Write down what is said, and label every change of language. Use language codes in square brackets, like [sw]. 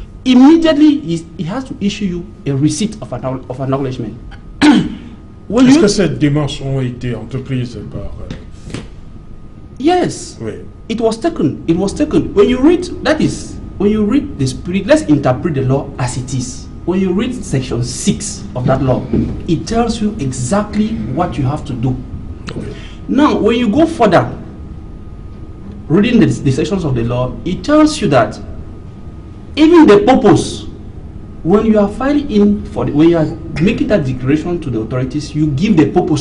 [en] Immediately, he has to issue you a receipt of acknowledgement. [fr] Est-ce que ces démarches ont été entreprises par... [en] Yes. [fr] Oui. [en] It was taken. It was taken. When you read, that is, when you read the spirit, let's interpret the law as it is. When you read section 6 of that law, it tells you exactly what you have to do. Okay. Now, when you go further, reading the sections of the law, it tells you that even the purpose, when you are filing in for when you are making that declaration to the authorities, you give the purpose.